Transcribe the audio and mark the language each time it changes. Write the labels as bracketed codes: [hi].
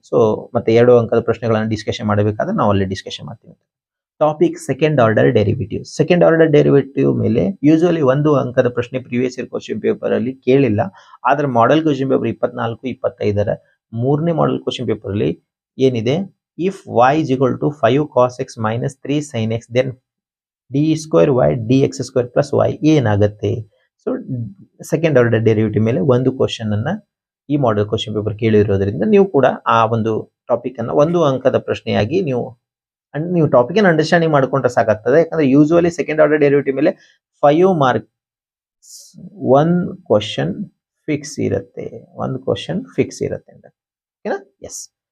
[kn] So ಮತ್ತೆ 2 ಅಂಕದ ಪ್ರಶ್ನೆಗಳನ್ನು ಡಿಸ್ಕಷನ್ ಮಾಡಬೇಕಾದ್ರೆ ನಾವು ಅಲ್ಲಿ ಡಿಸ್ಕಷನ್ ಮಾಡ್ತೀವಿ. Topic second order derivative. Second order derivative ಮೇಲೆ ಯೂಶುವಲಿ 1 ಅಂಕದ ಪ್ರಶ್ನೆ ಪ್ರೀವಿಯಸ್ ಇಯರ್ ಕ್ವಶನ್ ಪೇಪರ್ ಅಲ್ಲಿ ಕೇಳಿಲ್ಲ. ಆದ್ರೆ ಮಾಡೆಲ್ ಕ್ವಶನ್ ಪೇಪರ್ 24-25ರ 3ನೇ ಮಾಡೆಲ್ ಕ್ವಶನ್ ಪೇಪರ್ ಅಲ್ಲಿ ಏನಿದೆ? [en] if y is equal to 5 cos x minus 3 sin x then d² y dx² plus y [kn] ಏನಾಗುತ್ತೆ? ಸೊ ಸೆಕೆಂಡ್ ಆರ್ಡರ್ ಡೆರಿವೇಟಿವ್ ಮೇಲೆ 1 ಕ್ವಶನ್ ಅನ್ನ ಈ ಮಾಡೆಲ್ ಕ್ವಶನ್ ಪೇಪರ್ ಕೇಳಿರೋದ್ರಿಂದ ನೀವು ಕೂಡ ಆ ಒಂದು ಟಾಪಿಕ್ ಅನ್ನ 1 ಅಂಕದ ಪ್ರಶ್ನೆಯಾಗಿ ನೀವು ಟಾಪಿಕ್ ಅನ್ನು ಅಂಡರ್ಸ್ಟ್ಯಾಂಡಿಂಗ್ ಮಾಡ್ಕೊಂಡ್ರೆ ಸಾಕಾಗ್ತದೆ. ಯಾಕಂದ್ರೆ ಯೂಶುವಲಿ ಸೆಕೆಂಡ್ ಆರ್ಡರ್ ಡೆರಿವೇಟಿವ್ ಮೇಲೆ 5 ಮಾರ್ಕ್ಸ್ 1 ಕ್ವಶನ್ ಫಿಕ್ಸ್ ಇರುತ್ತೆ, 1 ಕ್ವಶನ್ ಫಿಕ್ಸ್ ಇರುತ್ತೆ. ಓಕೆನಾ. ಎಸ್.